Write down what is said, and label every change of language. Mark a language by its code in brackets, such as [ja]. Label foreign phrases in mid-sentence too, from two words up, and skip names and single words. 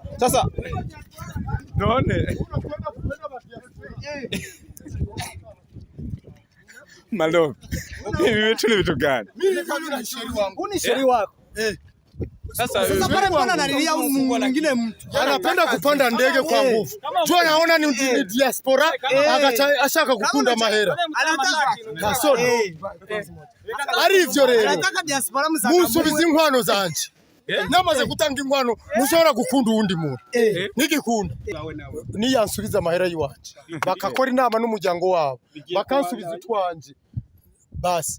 [sw] Sasa naone Malo. Mimi tu ni vitu gani? Mimi kama na sheri wangu. Uni sheri wako. Sasa pale mbona analilia mwingine mtu? Anapenda kupanda ndege kwa nguvu. Jua naona ni diaspora ashaka kukunda mahera. Anataka. Kasoro. [rn] Ari ivyo rero. [sw] Anataka diaspora muzaka. [rn] Musubiza inkwano zanje. Namaze gutanga inkwano mushobora gukunda uwundi muntu. Nigikunda. Ni yansubiza mahera yiwanje. Bakakora inama n'umuryango wabo. Bakansubiza utwanje. Basi.